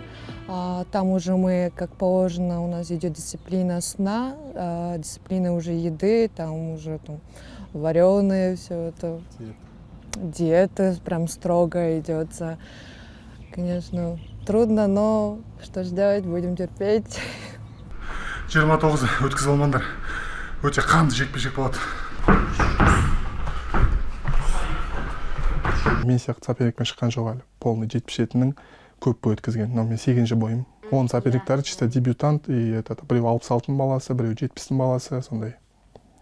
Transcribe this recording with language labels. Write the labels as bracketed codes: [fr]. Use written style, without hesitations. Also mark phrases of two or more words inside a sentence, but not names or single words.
[ru] Там уже мы, как положено, у нас идет дисциплина сна, дисциплина уже еды, там уже вареные, все это. Диета прям строго идется. Конечно, трудно, но что ж делать, будем терпеть. [kk] 29 өткізіп алмаңдар. Өте қанды жекпе-жек болады. Мен сияқты соперникпен шыққан жоқ әлі. Полный 77-нің көп бой өткізген. Но мен 8-ші бойым. Оның соперниктері [ru] чисто дебютант, [kk] и біреу 66-ның баласы, біреу 70-дің баласы, сондай.